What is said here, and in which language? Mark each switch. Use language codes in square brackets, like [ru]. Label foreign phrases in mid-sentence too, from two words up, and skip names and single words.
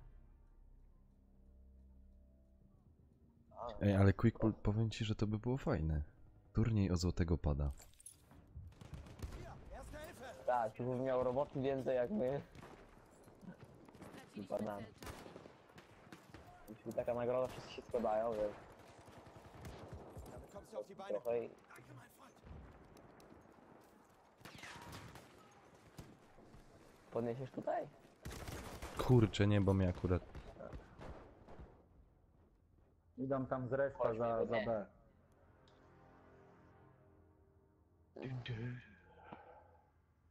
[pl] A, Ej, ale Quickpool, powiem ci, że to by było fajne. Turniej o złotego pada. [de] Erste Hilfe! [pl] tak, tu bym miał roboty więcej jak my. Straciliśmy Banany. cel czasu. Jeśli taka nagroda, wszyscy się składają, więc [de] Da bekommst du auf die Beine. [pl] trochę... [de] Danke, mein Freund. [pl] Podniesiesz tutaj? Kurczę, nie, bo mnie akurat... Idą tam z respa Chodź, za nie. B.